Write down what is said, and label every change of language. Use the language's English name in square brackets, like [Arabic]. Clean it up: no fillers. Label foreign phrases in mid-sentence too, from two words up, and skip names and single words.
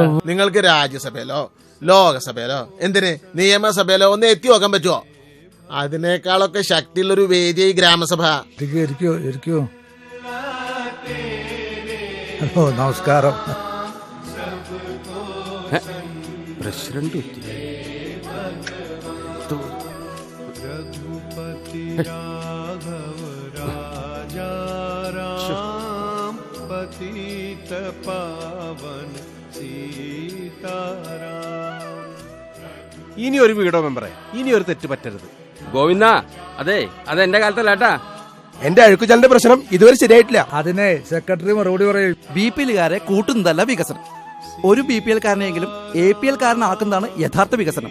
[Malayalam] നിങ്ങൾക്ക് രാജ്യസഭയിലോ ലോകസഭയിലോ എന്തിന് നിയമസഭയിലോ ഒന്ന് എത്തി നോക്കാൻ പറ്റുമോ? അതിനേക്കാളൊക്കെ ശക്തിയുള്ളൊരു വേദിയായി ഗ്രാമസഭ. ഇരിക്കൂ. ഹലോ, നമസ്കാരം. പ്രസിഡന്റ് [Hindi] रघुपति राघव राजा राम पतित पावन सीताराम। [Malayalam] ഇനി ഒരു വീടോ മെമ്പറെ, ഇനി ഒരു തെറ്റ് പറ്റരുത്. ഗോവിന്ദ, അതെ അതെന്റെ കാലത്തല്ലാട്ടാ. എന്റെ അഴുക്കുചാലിന്റെ പ്രശ്നം ഇതുവരെ ശരിയായിട്ടില്ല. അതിനെ സെക്രട്ടറി മറുപടി പറയും. BPL-കാരെ കൂട്ടുന്നതല്ല വികസനം. ഒരു BPL-കാരനെങ്കിലും APL-കാരനാക്കുന്നതാണ് യഥാർത്ഥ വികസനം.